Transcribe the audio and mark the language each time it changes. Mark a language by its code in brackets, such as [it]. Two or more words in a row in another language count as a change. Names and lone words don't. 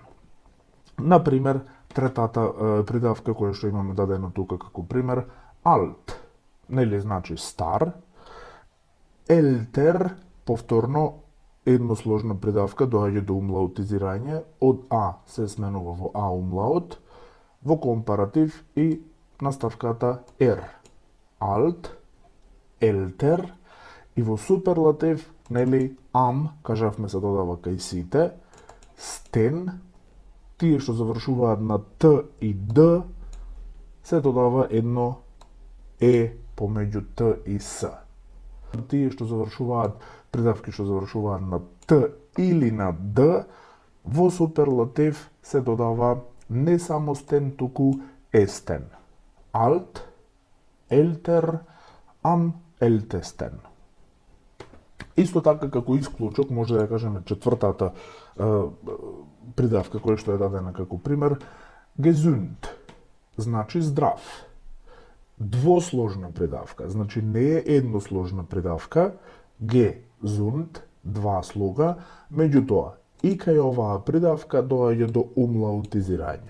[mk] Например, третата придавка која што имаме дадено тука како пример, alt, нели значи стар, älter, повторно едносложна придавка доаѓа до умлаутизирање, од а се сменува во а умлаут, во компаратив и наставката er. [de] Alt, älter, [mk] и во суперлатив, нели am, кажавме се додава кај сите, sten, тие што завршуваат на Т и Д, се додава едно Е помеѓу Т и С. Тие што завршуваат, придавки што завршуваат на Т или на Д, во суперлатив се додава не само стен, туку естен. [de] Alt, älter, am ältesten. [mk] Исто така како исклучок, може да ја кажеме четвртата придавка која што е дадена како пример, gesund, значи здрав. Двосложна придавка, значи не е едносложна придавка, gesund, два слога, меѓутоа, и кај оваа придавка доаѓа до умлаутизирање.